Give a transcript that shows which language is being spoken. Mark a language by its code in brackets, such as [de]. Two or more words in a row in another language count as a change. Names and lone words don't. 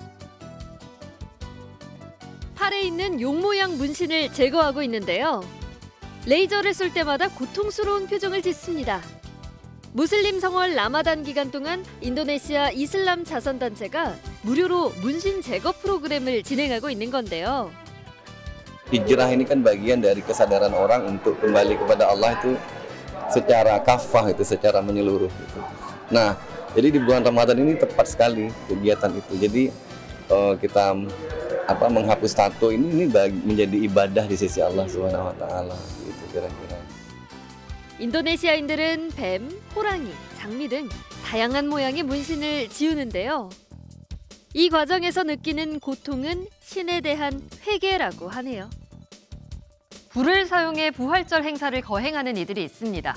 [ko] 팔에 있는 용 모양 문신을 제거하고 있는데요. 레이저를 쏠 때마다 고통스러운 표정을 짓습니다. 무슬림 성월 라마단 기간 동안 인도네시아 이슬람 자선단체가 무료로 문신 제거 프로그램을 진행하고 있는 건데요. [id] Hijrah ini kan bagian dari kesadaran orang untuk kembali kepada Allah itu secara kafah itu, secara menyeluruh gitu. Nah, jadi di bulan Ramadan ini tepat sekali kegiatan itu. Jadi kita menghapus tato ini menjadi ibadah di sisi Allah [ar] سبحانه وتعالى [id] gitu kira-kira. [ko] 인도네시아인들은 뱀, 호랑이, 장미 등 다양한 모양의 문신을 지우는데요. 이 과정에서 느끼는 고통은 신에 대한 회개라고 하네요. 불을 사용해 부활절 행사를 거행하는 이들이 있습니다.